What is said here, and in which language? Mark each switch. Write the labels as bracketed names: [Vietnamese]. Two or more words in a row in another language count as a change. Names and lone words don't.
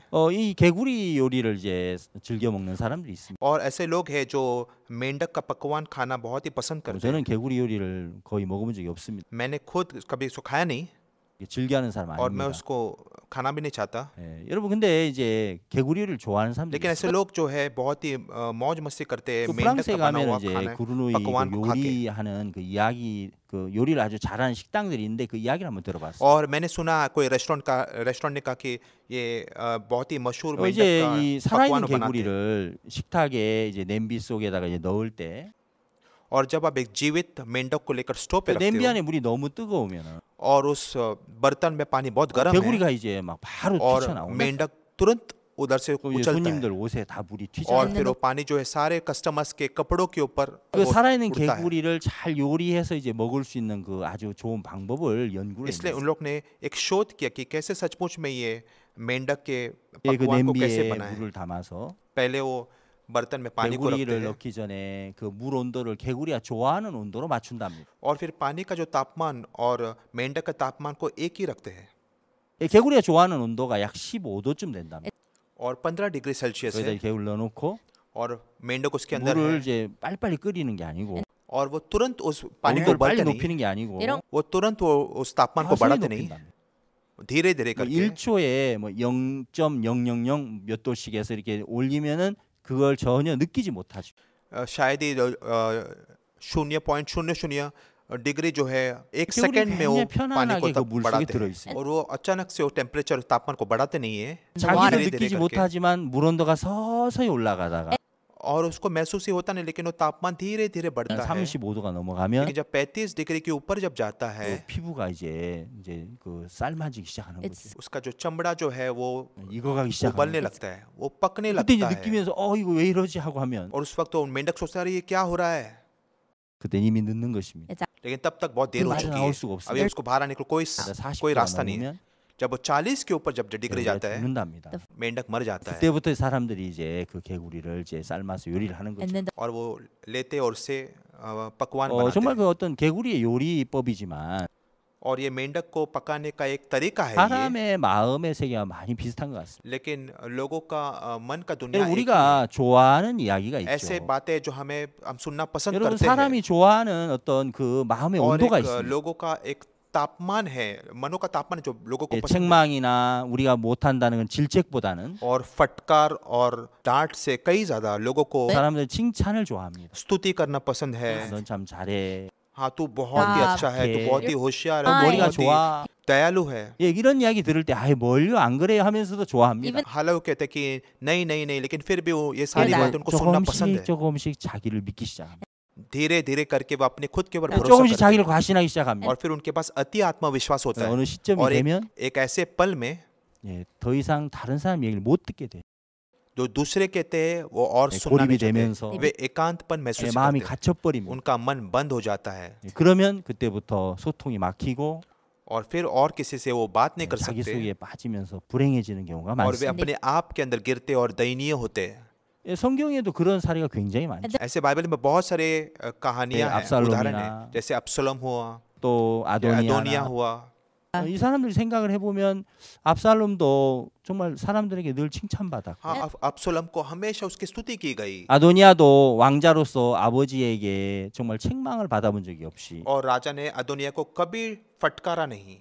[Korean] 이 개구리 요리를 이제 즐겨 먹는 사람들이 있습니다. [Hindi] और ऐसे लोग हैं जो मेंढक का पकवान खाना बहुत ही पसंद करते हैं। [Korean] 저는 개구리 요리를 거의 먹어본 적이 없습니다. [Hindi] मैंने खुद कभी उसको खाया नहीं [Korean] 즐겨하는 사람 [Hindi] और मैं [Korean] 아닙니다. [Hindi] उसको खाना भी नहीं चाहता, [Korean] 예, 여러분 근데 이제 개구리 요리를 좋아하는 사람들이 [Hindi] लेकिन ऐसे [Korean] 있어요. [Hindi] लोग जो है बहुत ही मौज मस्ती करते हैं [Korean] 그 [Hindi] मेंढक [Korean] 프랑스에 [Hindi] का बना [Korean] 가면 [Hindi] हुआ [Korean] 이제 [Hindi] खाना [Korean] 구르누이 그 [Hindi] पकवान को खा के। [Korean] 요리하는 그 이야기 그 요리를 아주 잘하는 식당들이 있는데 그 이야기를 한번 들어봤어요. [Hindi] और मैंने सुना कोई रेस्टोरेंट ने कहा कि ये बहुत ही मशहूर मेंढक [Korean] 이제 [Hindi] का [Korean] 이 [Hindi] पकवान [Korean] 살아있는 [Hindi] बनाते हैं [Korean] 개구리를 식탁에 이제 냄비 속에다가 이제 넣을 때 [Hindi] और जब आप एक जीवित मेंढक को लेकर स्टोव पे [Korean] 그 [Hindi] रखते [Korean] 냄비 [Hindi] हो [Korean] 안에 물이 너무 뜨거우면 [Hindi] और उस बर्तन में पानी बहुत गर्म है [Korean] 개구리가 이제 막 바로 [Hindi] और [Korean] 튀쳐나오고 [Hindi] मेंढक तुरंत उधर से [Korean] 또 이제 [Hindi] उछलता है [Korean] 손님들 옷에 다 물이 튀져. [Hindi] और फिर वो पानी जो है सारे कस्टमर्स के कपड़ों के ऊपर [Korean] 그 [Hindi] वो [Korean] 살아있는 [Hindi] उड़ता है। [Korean] 개구리를 잘 요리해서 이제 먹을 수 있는 그 아주 좋은 방법을 연구를 [Hindi] इसलिए [Korean] 했어요. [Hindi] उन लोग ने एक शोध किया कि कैसे सचमुच में ये मेंढक के [Korean] 예, 그 [Hindi] पकवान को कैसे [Korean] 냄비에 [Hindi] बनाए। [Korean] 물을 담아서 [Hindi] पहले वो बर्तन में पानी को रखते [Korean] 개구리를 [Hindi] हैं [Korean] 넣기 전에 그 물 온도를 개구리가 좋아하는 온도로 맞춘답니다. [Hindi] और फिर पानी का जो तापमान और मेंढक का तापमान को एक ही रखते हैं [Korean] 예, 개구리가 좋아하는 온도가 약 15도쯤 된답니다. [Hindi] और 15 डिग्री सेल्सियस [Korean] 거기다 [Hindi] है [Korean] 개구리 넣어놓고 [Hindi] और मेंढक उसके अंदर [Korean] 물을 [Hindi] है [Korean] 이제 빨리빨리 끓이는 게 아니고 [Hindi] और वो तुरंत उस पानी को [Korean] 온도를 빨리 [Hindi] बढ़ते नहीं, [Korean] 높이는 게 아니고 [Hindi] वो तुरंत वो उस तापमान को [Korean] 서서히 [Hindi] बढ़ाते नहीं, [Korean] 높인답니다. [Hindi] धीरे धीरे [Korean] 뭐 [Hindi] करके [Korean] 1초에 뭐 0.000 몇 도씩 해서 이렇게 올리면은 그걸 전혀 느끼지 못하죠. [Hindi] शायद ही 0.00 डिग्री जो है एक [Korean] 개구리 [Hindi] सेकंड में वो [Korean] 굉장히 [Hindi] पानी को [Korean] 편안하게 그 [Hindi] तब [Korean] 물 속에 [Hindi] बढ़ाते [Korean] 들어 [Hindi] हैं [Korean] 있어요. [Hindi] और वो अचानक से वो टेम्परेचर तापमान को बढ़ाते नहीं है [Korean] 자기도 [Hindi] धीरे [Korean] 느끼지 [Hindi] करके। [Korean] 못하지만 물 온도가 서서히 올라가다가 [Hindi] और उसको महसूस ही होता नहीं लेकिन वो तापमान धीरे धीरे बढ़ता है [Korean] 35도가 넘어가면 [Hindi] लेकिन जब 35 डिग्री के ऊपर जब जाता है [Korean] 그 피부가 이제 그 삶아지기 시작하는 거죠. [English] It's [Hindi] उसका जो चमड़ा जो है वो [Korean] 익어가기 시작하는 [Hindi] उबलने [Korean] 거죠. [Hindi] लगता है, वो पकने [Korean] 그때 이제 [Hindi] लगता है [Korean] 느끼면서 이거 왜 이러지 하고 하면 [Hindi] और उस वक्त तो मेंढक सोचता है ये क्या हो रहा है, [Korean] 그때 이미 늦는 것입니다. [Hindi] लेकिन तब तक बहुत देर हो बाहर चुकी [Korean] ना올 [Hindi] है, [Korean] 수가 없어요. [Hindi] अभी उसको बाहर आने को कोई [Korean] 40도가 [Hindi] रास्ता नहीं है। [Korean] 넘으면 [Hindi] जब वो 40 के ऊपर जब डिग्री [Korean] 개구리가 [Hindi] जाता है [Korean] 죽는답니다. [Hindi] मेंढक मर जाता है [Korean] 그때부터 사람들이 이제 그 개구리를 이제 삶아서 요리를 하는 거죠. [English] and then [Hindi] और वो लेते और उससे पकवान बनाते [Korean] 정말 [Hindi] हैं [Korean] 그 어떤 개구리의 요리법이지만 [Hindi] और ये मेंढक को पकाने का एक तरीका है ये, [Korean] 사람의 마음의 세계와 많이 비슷한 것 같습니다. [Hindi] लेकिन लोगों का मन का दुनिया एक [Korean] 우리가 좋아하는 이야기가 [Hindi] ऐसे [Korean] 있죠. [Hindi] बातें जो हम सुनना पसंद [Korean] 여러분 [Hindi] करते हैं [Korean] 사람이 좋아하는 어떤 그 마음의 [Hindi] और [Korean] 온도가 [Hindi] एक [Korean] 있습니다. [Hindi] लोगों का एक तापमान है, मनो का तापमान है जो लोगों को [Korean] 예, [Hindi] पसंद है [Korean] 책망이나 우리가 못한다는 건 질책보다는 [Hindi] और फटकार और डांट से कई ज्यादा लोगों को [Korean] 사람들 칭찬을 좋아합니다. [Hindi] स्तुति करना पसंद है। [Korean] 넌 참 잘해. [Hindi] हाँ तू बहुत ही अच्छा है, तू बहुत ही होशियार है, [Korean] 머리가 [Hindi] बहुत ही [Korean] 좋아. [Hindi] दयालु है। [Korean] 예, 이런 이야기 들을 때 뭘요 안 그래요 하면서도 좋아합니다. [English] Even [Hindi] हालांकि वो कहते हैं कि नहीं नहीं नहीं, लेकिन फिर भी वो ये सारी [English] Yeah. [Hindi] बातें उनको सुनना पसंद है। [Korean] 조금씩 자기를 믿기 시작합니다. [Hindi] धीरे धीरे करके वो अपने खुद के ऊपर भरोसा [Korean] 조금씩 [Hindi] करते [Korean] 자기를 [Hindi] हैं [Korean] 과신하기 시작합니다. [Hindi] और फिर उनके पास अति आत्मविश्वास होता है [Korean] 어느 시점이 [Hindi] और [Korean] 되면 [Hindi] एक ऐसे पल में [Korean] 예, 더 이상 다른 사람 얘기를 못 듣게 돼. [Hindi] जो दूसरे कहते हैं वो और [Korean] 네, [Hindi] सुनना [Korean] 고립이 [Hindi] नहीं चाहते, [Korean] 되면서 [Hindi] वे एकांतपन [Korean] 예, [Hindi] महसूस [Korean] 마음이 [Hindi] करते हैं, [Korean] 갇혀버립니다. [Hindi] उनका मन बंद हो जाता है [Korean] 예, 그러면 그때부터 소통이 막히고 [Hindi] और फिर और किसी से वो बात नहीं [Korean] 예, [Hindi] कर [Korean] 자기 [Hindi] सकते [Korean] 속에 빠지면서 불행해지는 경우가 [Hindi] और वे [Korean] 많습니다. [Hindi] अपने आप के अंदर गिरते और दयनीय होते हैं। [Korean] 예, 성경에도 그런 사례가 굉장히 많죠. [Hindi] ऐसे बाइबल में बहुत सारे कहानियां [Korean] 네, [Hindi] हैं, [Korean] 압살롬이나 [Hindi] उदाहरण है, जैसे अब्सलोम हुआ, [Korean] 또 [Hindi] अदोनिया [Korean] 아도니아 [Hindi] हुआ। [Korean] 이 사람들이 생각을 해보면 압살롬도 정말 사람들에게 늘 칭찬받았고 [Hindi] हाँ अब्सलोम को हमेशा उसकी स्तुति की गई [Korean] 아도니아도 왕자로서 아버지에게 정말 책망을 받아본 적이 없이 [Hindi] और राजा ने अदोनिया को कभी फटकारा नहीं।